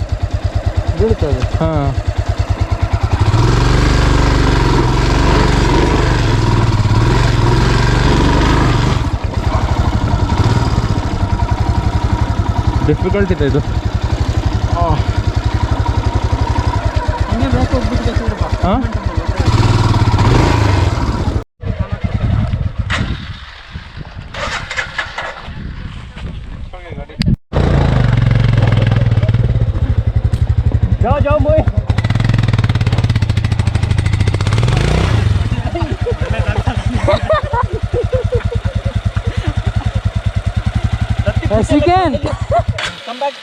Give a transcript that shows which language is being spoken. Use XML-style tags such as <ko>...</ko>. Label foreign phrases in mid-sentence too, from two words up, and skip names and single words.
<hi>हाँ,</hi> <kn>ಡಿಫಿಕಲ್ಟ್ ಇದೆ ಇದು. ಹಾಂ,</kn> <hi>जाओ जाओ मोई.</hi> <en>Yes, you can. Come back.</en>